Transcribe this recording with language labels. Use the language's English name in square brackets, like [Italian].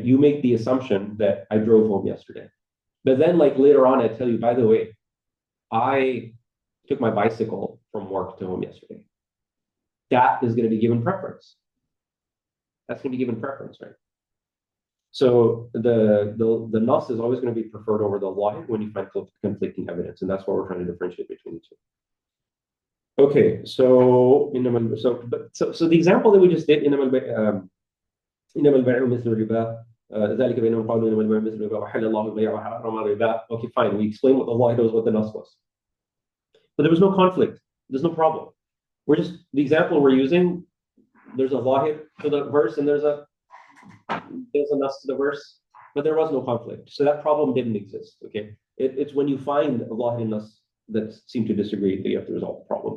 [English] You make the assumption that I drove home yesterday. But then like later on, I tell you, by the way, I took my bicycle from work to home yesterday. That is going to be given preference. That's going to be given preference, right? So the nas is always going to be preferred over the law when you find conflicting evidence, and that's what we're trying to differentiate between the two. Okay, so the example that we just did, [Arabic] إنما البيع مثل الربا ذلك بأنهم قالوا إنما البيع مثل الربا وحل الله البيع وحرم الربا. [English] Okay, fine. We explained what the law was, what the nas was, but there was no conflict. There's no problem. The example we're using. There's a zahir to the verse and there's a nas to the verse, but there was no conflict. So that problem didn't exist. Okay, it's when you find a zahir and nas that seem to disagree that you have to resolve the problem.